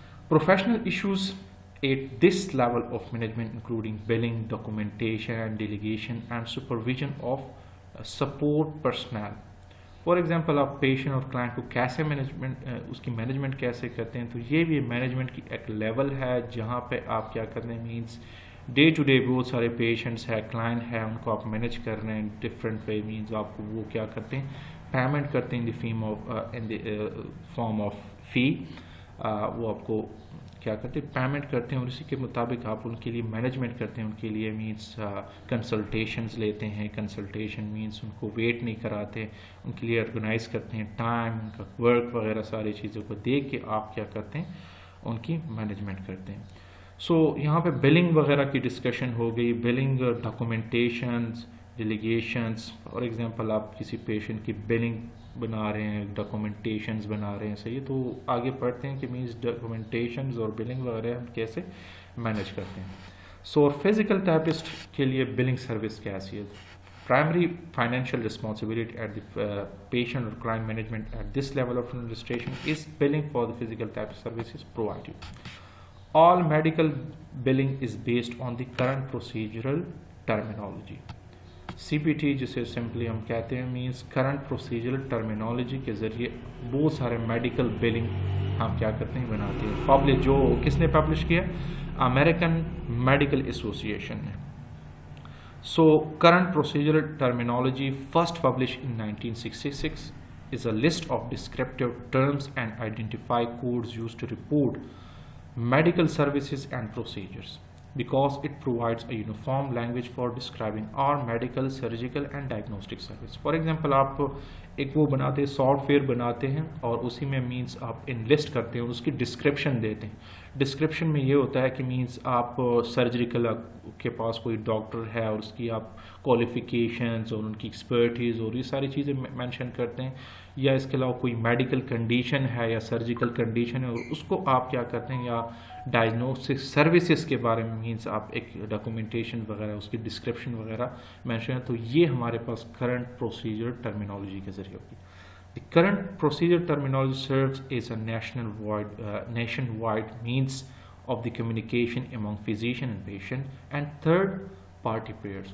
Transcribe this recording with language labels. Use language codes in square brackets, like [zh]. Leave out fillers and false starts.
[en] Professional issues at this level of management including billing, documentation, and delegation, and supervision of support personnel. [ur] For example آپ patient اور client کو کیسے management اس کی management کیسے کرتے ہیں, تو یہ بھی مینجمنٹ کی ایک لیول ہے جہاں پہ آپ کیا کرتے ہیں مینس ڈے ٹو ڈے بہت سارے پیشنٹس ہے کلائنٹ ہے ان کو آپ مینیج کر رہے ہیں ڈفرینٹ وے. مینس آپ کو وہ کیا کرتے ہیں پیمنٹ کرتے ہیں ان دی فارم آف فی, وہ آپ کو کیا کرتے ہیں پیمنٹ کرتے ہیں اور اسی کے مطابق آپ ان کے لیے مینجمنٹ کرتے ہیں. ان کے لیے مینس کنسلٹیشنز لیتے ہیں, کنسلٹیشن مینس ان کو ویٹ نہیں کراتے, ان کے لیے آرگنائز کرتے ہیں ٹائم, ان کا ورک وغیرہ ساری چیزوں کو دیکھ کے آپ کیا کرتے ہیں ان کی مینجمنٹ کرتے ہیں. سو یہاں پہ بلنگ وغیرہ کی ڈسکشن ہو گئی, بلنگ ڈاکومنٹیشنز ڈیلیگیشنز. فار ایگزامپل آپ کسی پیشنٹ کی بلنگ بنا رہے ہیں, ڈاکومنٹیشنز بنا رہے ہیں, صحیح ہے, تو آگے پڑھتے ہیں کہ مینس ڈاکومنٹیشنز اور بلنگ وغیرہ ہم کیسے مینیج کرتے ہیں. سو فزیکل تھراپسٹ کے لیے بلنگ سروس کی حیثیت, [en] primary financial responsibility at the patient or client management at this level of administration is billing for the physical therapy services provided. All medical billing is based on the current procedural terminology. [ur] CPT جسے simply ہم کہتے ہیں means current procedural terminology کے ذریعے بہت سارے medical billing ہم کیا کرتے ہیں, بناتے ہیں. پبلش جو کس نے پبلش کیا, امریکن میڈیکل ایسوسیشن نے. [en] So current procedural terminology first published in 1966 is a list of descriptive terms and identify codes used to report medical services and procedures because it provides a uniform language for describing all medical, surgical and diagnostic service. [ur] For example, آپ ایک وہ بناتے ہیں, soft where بناتے ہیں اور اسی میں مینس آپ انلسٹ کرتے ہیں, اس کی ڈسکرپشن دیتے ہیں. ڈسکرپشن میں یہ ہوتا ہے کہ مینس آپ سرجریکل کے پاس کوئی ڈاکٹر ہے اور اس کی آپ کوالیفیکیشنز اور ان کی ایکسپرٹیز اور یہ ساری چیزیں مینشن کرتے ہیں, یا اس کے علاوہ کوئی میڈیکل کنڈیشن ہے یا سرجیکل کنڈیشن ہے اور اس کو آپ کیا کرتے ہیں, یا ڈائگنوسٹک سروسز کے بارے میں مینس آپ ایک ڈاکومنٹیشن وغیرہ اس کی ڈسکرپشن وغیرہ مینشن ہے. تو یہ ہمارے پاس کرنٹ پروسیجر ٹرمینالوجی کے ذریعے ہوگی. [en] The current procedure terminology serves as a nationwide means of the communication among physician and patient and third party players.